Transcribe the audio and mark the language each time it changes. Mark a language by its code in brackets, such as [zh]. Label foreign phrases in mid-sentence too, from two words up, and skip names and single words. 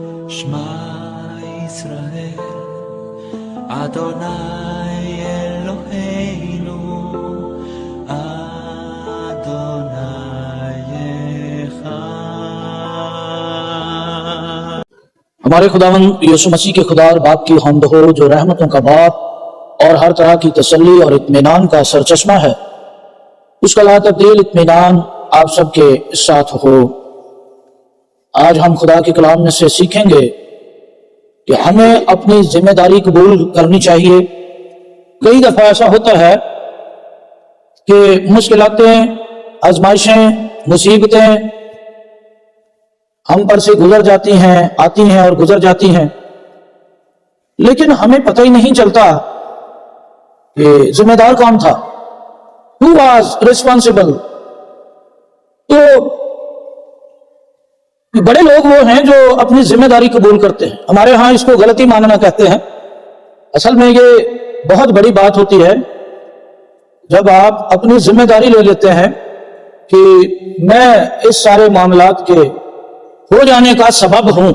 [he] שמע ישראל, אדוני אלוהינו, אדוני אחד। [ur] ہمارے خداوند یسوع مسیح کے خدا اور باپ کی حمد ہو جو رحمتوں کا باپ اور ہر طرح کی تسلی اور اطمینان کا سرچشمہ ہے۔ اس کا لا تبدیل اطمینان آپ سب کے ساتھ ہو۔ آج ہم خدا کے کلام میں سے سیکھیں گے کہ ہمیں اپنی ذمہ داری قبول کرنی چاہیے۔ کئی دفعہ ایسا ہوتا ہے کہ مشکلاتیں، آزمائشیں، مصیبتیں ہم پر سے گزر جاتی ہیں، آتی ہیں اور گزر جاتی ہیں، لیکن ہمیں پتہ ہی نہیں چلتا کہ ذمہ دار کون تھا، [en] who was responsible۔ [ur] تو بڑے لوگ وہ ہیں جو اپنی ذمہ داری قبول کرتے ہیں۔ ہمارے ہاں اس کو غلطی ماننا کہتے ہیں۔ اصل میں یہ بہت بڑی بات ہوتی ہے جب آپ اپنی ذمہ داری لے لیتے ہیں کہ میں اس سارے معاملات کے ہو جانے کا سبب ہوں۔